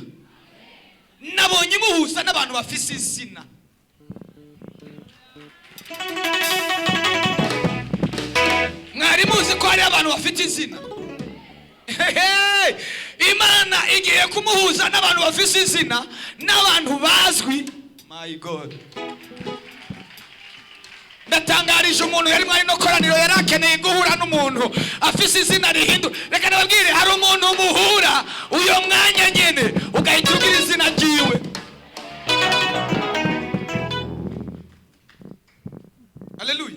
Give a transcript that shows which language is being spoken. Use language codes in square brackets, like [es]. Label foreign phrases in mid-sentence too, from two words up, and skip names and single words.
[rn] Nabonye imuhuza n'abantu bafise izina. Mwari muzi ko hari abantu bafite izina? Imana igiye kumuhuza n'abantu bafise izina, n'abantu bazwi. [en] My God. [rn] Ndatangarije umuntu yari mwari no koraniro yarakeneye guhura n'umuntu afise izina rihindu. Reka nababwire, hari umuntu umuhura uyo mwanya nyene ugahita ugira izina ryiwe. Haleluya.